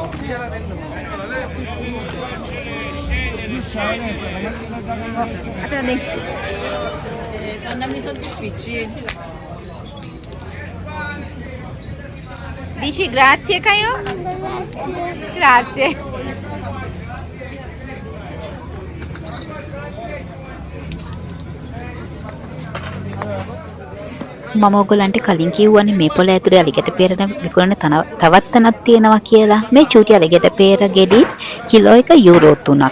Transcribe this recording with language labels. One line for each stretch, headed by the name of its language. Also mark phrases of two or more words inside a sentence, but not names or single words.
Sinhala: අතන දෙන්න.
Italian: Dici grazie Caio? Grazie.
Sinhala: මම ඔයගොල්ලන්ට කලින් කිව්වනේ මේ පොළ ඇතුලේ අලිගැට peer විකුණන තවත් තැනක් තියෙනවා කියලා. මේ චූටි අලිගැට peer ගෙඩි කිලෝ එක යූරෝ 3ක්.